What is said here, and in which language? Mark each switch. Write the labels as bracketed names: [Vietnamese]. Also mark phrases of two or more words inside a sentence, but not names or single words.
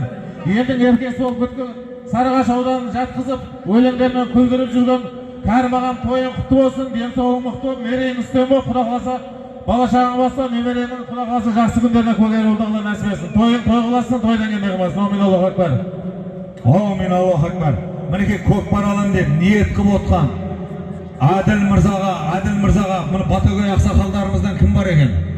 [Kazakh] Елдің еркесі болып бүткіл Сарыағаш ауданын жатқызып, өлеңдермен күлдіріп жүрген Кәрім ағам тойың құтты болсын, денсаулығың мықты болып, мерейің үстем болып, Құда қаласа бала-шағаң баста немеренің Құда қаласа жақсы күндеріне куәгер болуды Алла нәсіп етсін. Тойың той қыласын, тойдан келмей қалмасын. [Arabic] آمين, الله أكبر. آمين، الله أكبر. [Kazakh] Мінекей көкпар алам деп ниет қылып отқан Әділ Мырзаға мұны Батагөй ақсақалдарымыздан кім бар екен?